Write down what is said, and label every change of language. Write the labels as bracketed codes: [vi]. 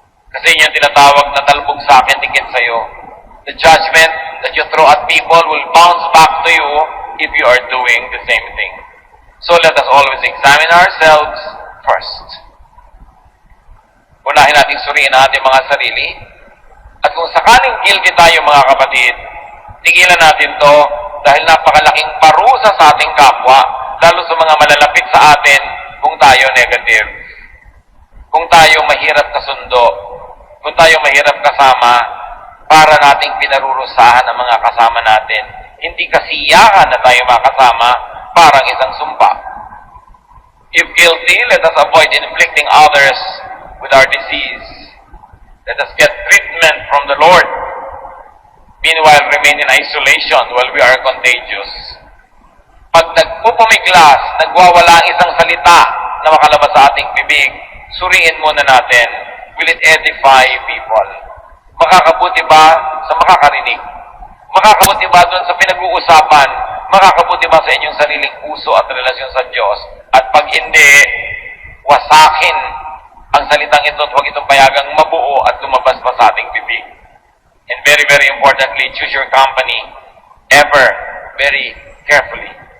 [tl] Kasi yun yung tinatawag na talbog sa akin, dikit sa'yo. [en] The judgment that you throw at people will bounce back to you if you are doing the same thing. So let us always examine ourselves first. [tl] Unahin natin suriin ang ating mga sarili. At kung sakaling guilty tayo mga kapatid, tigilan natin to dahil napakalaking parusa sa ating kapwa, lalo sa mga malalapit sa atin kung tayo negative. Kung tayo mahirap kasundo, kung tayo mahirap kasama, para nating pinarurusahan ang mga kasama natin. Hindi kasiyahan na tayo makasama, parang isang sumpa. [en] If guilty, let us avoid inflicting others with our disease. Let us get treatment from the Lord. Meanwhile, remain in isolation while we are contagious. [tl] Pag nagpupumiglas, nagwawala ang isang salita na makalabas sa ating bibig, suriin muna natin, [en] will it edify people? [tl] Makakabuti ba sa makakarinig? Makakabuti ba doon sa pinag-uusapan? Makakabuti ba sa inyong sariling puso at relasyon sa Diyos? At pag hindi, wasakin ang salitang ito at huwag itong payagang mabuo at lumabas pa sa ating bibig. [en] And very, very importantly, choose your company ever very carefully.